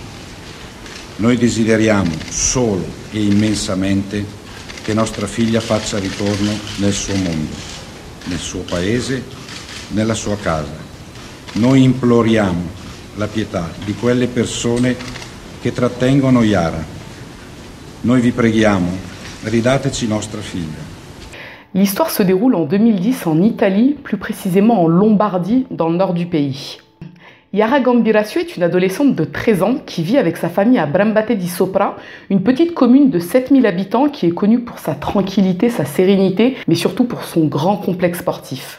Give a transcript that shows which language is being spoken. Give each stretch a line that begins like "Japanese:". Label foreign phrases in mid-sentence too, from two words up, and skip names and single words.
Italian: Noi desideriamo solo e immensamente che nostra figlia faccia ritorno nel suo mondo, nel suo paese, nella sua casa. Noi imploriamo la pietà di quelle persone che trattengono Yara. Noi vi preghiamo, ridateci nostra figlia.
French: L'histoire se déroule en 2010 en Italie, plus précisément en Lombardie, dans le nord du pays. Yara Gambirasio est une adolescente de 13 ans qui vit avec sa famille à Brambate di Sopra, une petite commune de 7000 habitants qui est connue pour sa tranquillité, sa sérénité, mais surtout pour son grand complexe sportif.